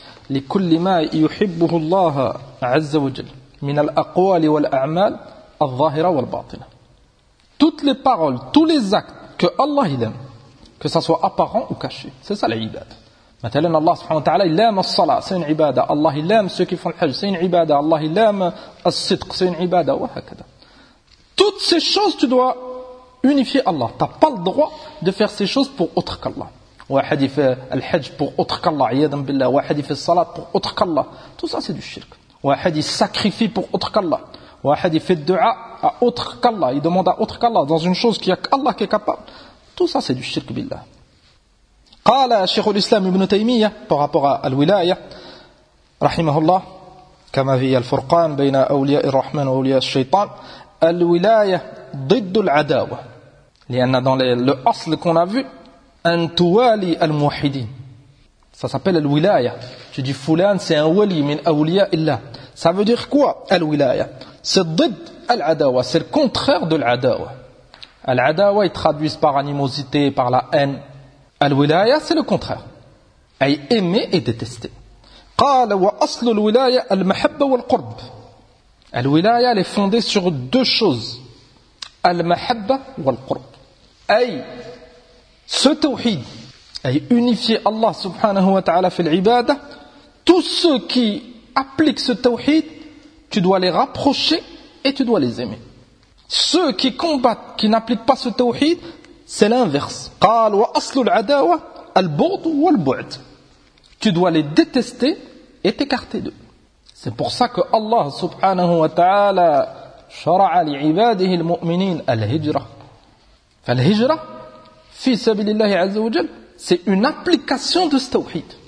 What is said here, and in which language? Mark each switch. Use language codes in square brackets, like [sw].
[ar] لكل ما يحبه الله عز وجل من الأقوال والأعمال الظاهرة والباطنة. [fr] Toutes les paroles, tous les actes que Allah il aime, que ça soit apparent ou caché, c'est ça l'ibad. مثلا الله سبحانه وتعالى il aime الصلاة, c'est une ibada. Allah il aime ceux qui font le hajj, c'est une ibada. Allah il aime الصدق, c'est une ibada. وهكذا. Toutes ces choses tu dois unifier Allah. Tu n'as pas le droit de faire ces choses pour autre qu'Allah. [ar] واحد يفعل الحج [fr] pour autre qu'Allah, [ar] عياذا بالله. واحد يفعل الصلاة [fr] pour autre qu'Allah. Tout ça c'est du shirk. واحد يسacrifie pour autre qu'Allah. واحد يفعل الدعاء à autre qu'Allah. Il demande à autre qu'Allah dans une chose qu'il y a qu'Allah qui est capable. Tout ça c'est du shirk بالله. [ar] قال شيخ الإسلام ابن تيمية par rapport à الولاية رحمه الله كما في الفرقان بين أولياء الرحمن وأولياء الشيطان الولاية ضد العداوة لأن [fr] dans le [ar] أصل [fr] qu'on a vu [ar] أن توالي الموحدين. [fr] Ça s'appelle الولاية. Tu dis فلان c'est un ولي من أولياء الله. Ça veut dire quoi الولاية? C'est ضد العداوة. C'est le contraire de العداوة. العداوة ils traduisent par animosité, par la haine. الولاية c'est le contraire. أي aimer et détester. [ar] قال وأصل الولاية المحبة والقرب. [fr] الولاية elle est fondée sur deux choses. [ar] المحبة والقرب. [fr] أي ce tawhid, et unifier Allah subhanahu wa ta'ala fil ibada, tous ceux qui appliquent ce tawhid, tu dois les rapprocher et tu dois les aimer. Ceux qui combattent, qui n'appliquent pas ce tawhid, c'est l'inverse. [ar] قال وأصل العداوة البغض والبعد. [fr] Tu dois les détester et t'écarter d'eux. C'est pour ça que Allah subhanahu wa ta'ala [ar] شرع لعباده المؤمنين الهجرة. [fr] فالهجرة [ar] في سبيل الله عز وجل [fr] c'est une application de ce tawhid.